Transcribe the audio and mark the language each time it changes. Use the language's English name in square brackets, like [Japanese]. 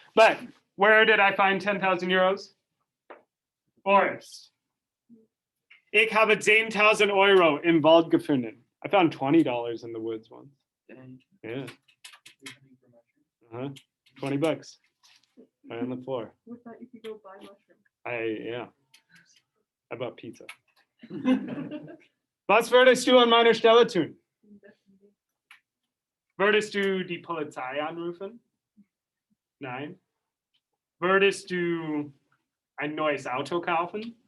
[English] But where did I find 10,000 euros? Forest. [German] Ich habe 10.000 Euro im Wald gefunden. [English] I found $20 in the woods once. Dang. Yeah. 20 bucks. Right on the floor. With that, you could go buy mushrooms. Yeah. I bought pizza. [German] Was würdest du an meiner Stelle tun? Würdest du die Polizei anrufen? Nein. Würdest du ein neues Auto kaufen?